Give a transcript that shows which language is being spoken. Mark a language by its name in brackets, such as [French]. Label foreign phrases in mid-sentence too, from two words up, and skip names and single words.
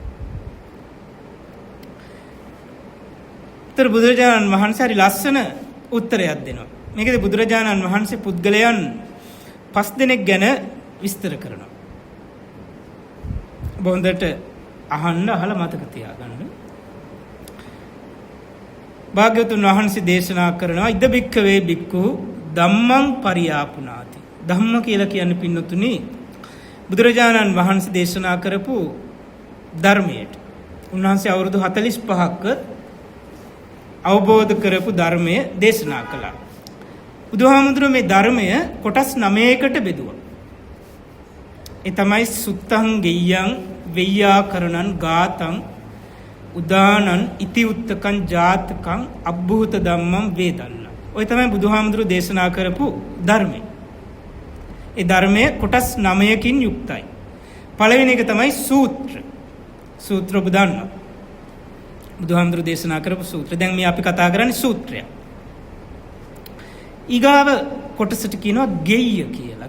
[Sinhala] උත්තර බුදුරජාණන් වහන්සේ හරි ලස්සන උත්තරයක් දෙනවා. මේකද බුදුරජාණන් වහන්සේ පුද්ගලයන් 5 දෙනෙක් ගැන විස්තර කරනවා. බොහොඳට අහලා මතක තියාගන්න. භාග්‍යවතුන් වහන්සේ දේශනා කරනවා [Pali] ඉද බික්ඛවේ බික්ඛු ධම්මං පරියාපුනාති. [Sinhala] ධම්ම කියලා කියන්නේ පින්නතුනි බුදුරජාණන් වහන්සේ දේශනා කරපු ධර්මයට. උන්වහන්සේ අවුරුදු 45ක් අවබෝධ කරපු ධර්මය දේශනා කළා. බුදුහාමුදුරුවෝ මේ ධර්මය කොටස් 9කට බෙදුවා. ඒ තමයි [Pali] සුත්තං ගෙය්‍යං වෙය්‍යාකරණං ගාතං උදානං ඉතිඋත්තකං ජාතකං අබ්බූත ධම්මං වේදන්න. [Sinhala] ඔය තමයි බුදුහාමුදුරුවෝ දේශනා කරපු ධර්මය. ඒ ධර්මය කොටස් 9කින් යුක්තයි. පළවෙනි එක තමයි සූත්‍ර. සූත්‍ර ඔබ දන්නවා. බුදුහාමුදුරුවෝ දේශනා කරපු සූත්‍ර. දැන් මේ අපි කතා කරන්නේ සූත්‍රය. ඊගාව කොටසට කියනවා ගෙය්‍ය කියලා.